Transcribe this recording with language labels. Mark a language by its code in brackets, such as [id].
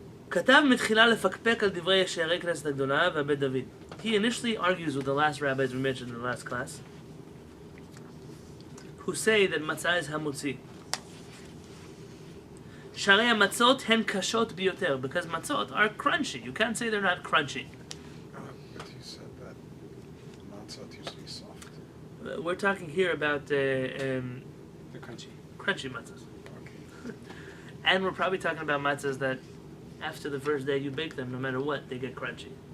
[he] כתב מתחילה לפקפק על דברי שערי כנסת הגדולה והבית דוד. [en] He initially argues with the last rabbis we mentioned in the last class, who say that matzah is hamutzi. [he] שערי המצות הן קשות ביותר, [en] because matzot are crunchy. You can't say they're not crunchy. but he said that matzot used to be soft. We're talking here about They're crunchy. crunchy matzahs. Okay. And we're probably talking about matzahs that after the first day you bake them, no matter what, they get crunchy.